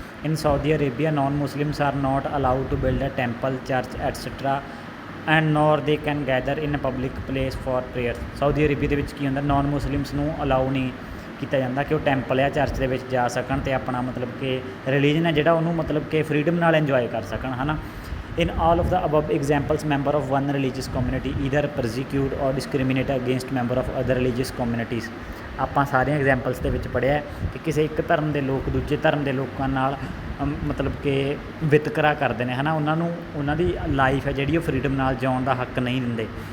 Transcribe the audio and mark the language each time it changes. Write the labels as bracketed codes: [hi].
[en] In Saudi Arabia non Muslims are not allowed to build a temple church et cetera and nor they can gather in public place for prayer. [pa] Saudi Arabia ਦੇ ਵਿੱਚ ਕੀ ਹੁੰਦਾ, non Muslims ਨੂੰ allow ਨਹੀਂ ਕੀਤਾ ਜਾਂਦਾ ਕਿ ਉਹ temple ਜਾਂ ਚਰਚ ਦੇ ਵਿੱਚ ਜਾ ਸਕਣ ਅਤੇ ਆਪਣਾ ਮਤਲਬ ਕਿ ਰਿਲੀਜਨ ਹੈ ਜਿਹੜਾ ਉਹਨੂੰ ਮਤਲਬ ਕਿ ਫਰੀਡਮ ਨਾਲ ਇੰਜੋਏ ਕਰ ਸਕਣ ਹੈ ਨਾ। [en] In all of the above examples, member of one religious community either persecute or discriminate against member of other religious communities। [pa] ਆਪਾਂ ਸਾਰੀਆਂ ਐਗਜ਼ਾਮਪਲਸ ਦੇ ਵਿੱਚ ਪੜ੍ਹਿਆ ਕਿ ਕਿਸੇ ਇੱਕ ਧਰਮ ਦੇ ਲੋਕ ਦੂਜੇ ਧਰਮ ਦੇ ਲੋਕਾਂ ਨਾਲ ਮਤਲਬ ਕਿ ਵਿਤਕਰਾ ਕਰਦੇ ਨੇ ਹੈ ਨਾ, ਉਹਨਾਂ ਦੀ ਲਾਈਫ ਹੈ ਜਿਹੜੀ ਉਹ ਫਰੀਡਮ ਨਾਲ ਜਿਉਣ ਦਾ ਹੱਕ ਨਹੀਂ ਦਿੰਦੇ।